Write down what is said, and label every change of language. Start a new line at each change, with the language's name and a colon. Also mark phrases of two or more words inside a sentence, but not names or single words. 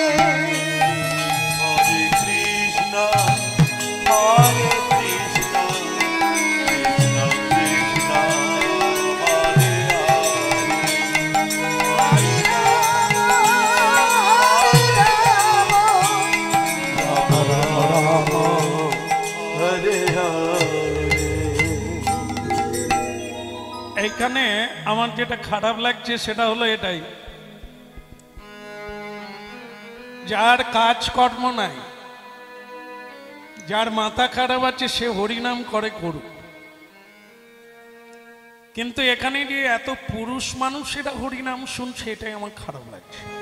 Sanskrit: हरे कृष्ण, हरे कृष्ण, कृष्ण कृष्ण, हरे हरे, हरे राम, हरे राम, राम राम, हरे हरे.
Bangla: এইখানে আমার যেটা খারাপ লাগছে সেটা হলো এটাই, যার কাজকর্ম নাই, যার মাথা খারাপ আছে সে হরিনাম করে করুক, কিন্তু এখানে যে এত পুরুষ মানুষেরা হরিনাম শুনছে এটাই আমার খারাপ লাগছে।